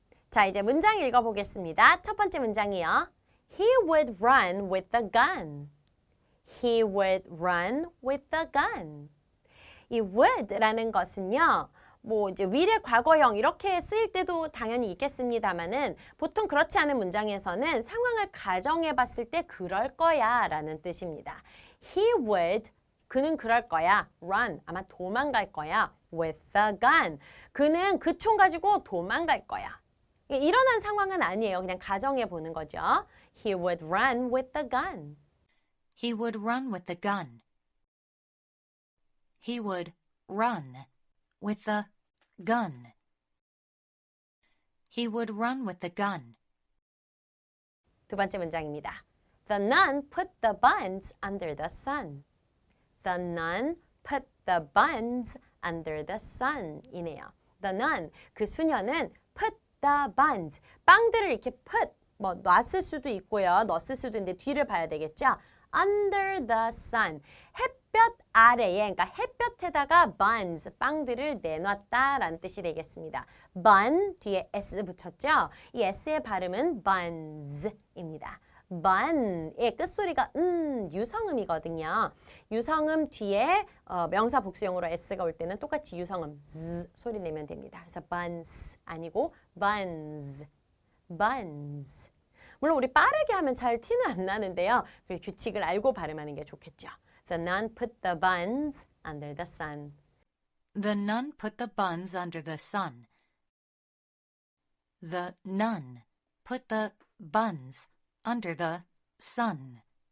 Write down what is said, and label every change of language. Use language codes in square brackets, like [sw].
[ko] 자, 이제 문장 읽어보겠습니다. 첫 번째 문장이요. [en] He would run with the gun. He would run with the gun. [ko] 이 would라는 것은요. 뭐 이제 미래 과거형 이렇게 쓰일 때도 당연히 있겠습니다만은 보통 그렇지 않은 문장에서는 상황을 가정해 봤을 때 그럴 거야 라는 뜻입니다. [en] He would, [ko] 그는 그럴 거야. run, 아마 도망갈 거야. [en] with the gun, [ko] 그는 그 총 가지고 도망갈 거야. 일어난 상황은 아니에요. 그냥 가정해 보는 거죠. [en] He would run with the gun. He would run with the gun. He would run with the gun. He would run with the gun. [ko] 두 번째 문장입니다. [en] The nun put the buns under the sun. The nun put the buns under the sun [ko] 이네요. The nun, 그 수녀는 [en] put the buns, [ko] 빵들을 이렇게 put, 뭐 놨을 수도 있고요. 넣었을 수도 있는데 뒤를 봐야 되겠죠. [en] Under the sun, [ko] 햇볕 아래에, 그러니까 햇볕에다가 buns, 빵들을 내놨다라는 뜻이 되겠습니다. bun, 뒤에 s 붙였죠? 이 s의 발음은 buns입니다. bun의 끝소리가 유성음이거든요. 유성음 뒤에 명사 복수형으로 s가 올 때는 똑같이 유성음 z 소리 내면 됩니다. 그래서 buns 아니고 buns, buns. 물론 우리 빠르게 하면 잘 티는 안 나는데요. 그 규칙을 알고 발음하는 게 좋겠죠. [en] The nun put the buns under the sun. The nun put the buns under the sun. The nun put the buns under the sun.